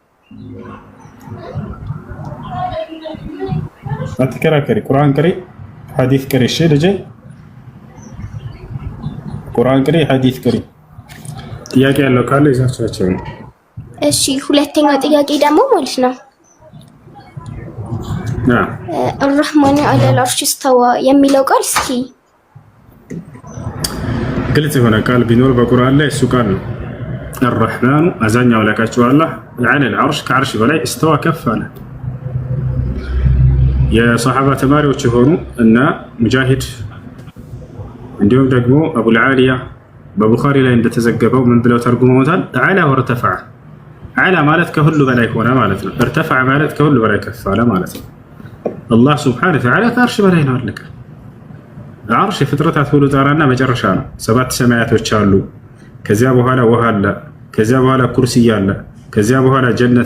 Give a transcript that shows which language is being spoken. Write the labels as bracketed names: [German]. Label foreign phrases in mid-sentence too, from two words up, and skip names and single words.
[Amharic] አትከራከሪ። ቁርአን ቅሪ፣ ሐዲስ ቅሪ። እሺ ልጄ ቁርአን ቅሪ፣ ሐዲስ ቅሪ። ጥያቄ ያለው ካለ ይዛቻቸው ነው። እሺ ሁለተኛው ጥያቄ ደግሞ ማለት ነው [Arabic] الرحمن على العرش استوى [Amharic] የሚለው ቃል እስኪ ግልጽ የሆነ ቃል ቢኖር በቁርአን ላይ እሱ ቃል ነው። الرحمن አዛኛው ለካቸው አላህ [Arabic] على العرش [Amharic] ከዓርሽ በላይ استوى ከፍ አለ። የሷሐባ ተማሪዎች የሆኑ እና ሙጃሂድ እንዲሁም ደግሞ አቡል ዓሊያ በቡኻሪ ላይ እንደተዘገበው ምን ብለው ተርጉመውታል? [Arabic] علا وارتفع። [Amharic] አላ ማለት ከሁሉ በላይ ሆነ ማለት ነው። እርተፈዐ ማለት ከሁሉ በላይ ከፍ አለ ማለት ነው። አላህ [Arabic] سبحانه وتعالى [Amharic] ከዓርሽ በላይ ነው። አለቀ። ዓርሽ የፍጥረታት ሁሉ ጣራና መጨረሻ ነው። 7 ሰማያቶች አሉ። ከዚያ በኋላ ውሃ አለ። ከዚያ በኋላ ኩርሲይ አለ። ከዚያ በኋላ ጀነት